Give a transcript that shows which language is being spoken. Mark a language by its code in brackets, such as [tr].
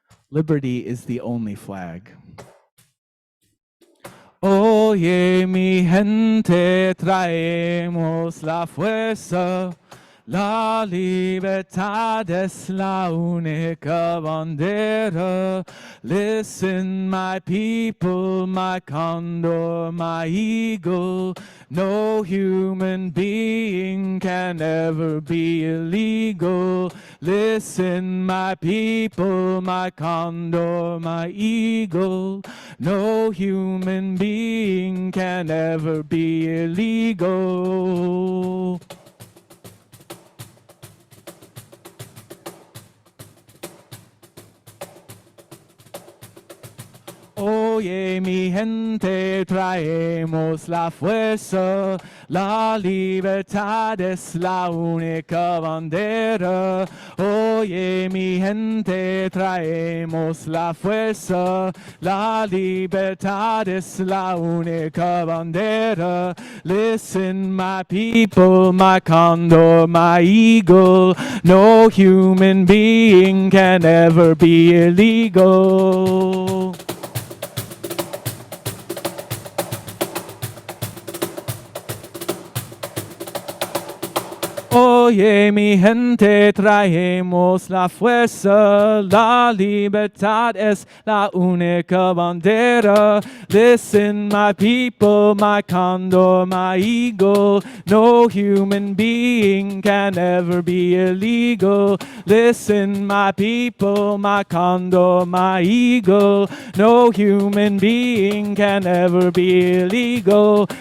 [en] Liberty is the only flag. [es] Oye, mi gente, traemos la fuerza. La libertad es la única bandera. [en] Listen, my people, my condor, my eagle. No human being can ever be illegal. Listen, my people, my condor, my eagle. No human being can ever be illegal. [es] Oye, mi gente, traemos la fuerza. La libertad es la única bandera. Oye, mi gente, traemos la fuerza. La libertad es la única bandera. [en] Listen, my people, my condor, my eagle. No human being can ever be illegal. [es] Oye, mi gente, traemos la fuerza, la libertad es la única bandera. [en] Listen, my people, my condor, my eagle. No human being can ever be illegal. Listen, my people, my condor, my eagle. No human being can ever be illegal.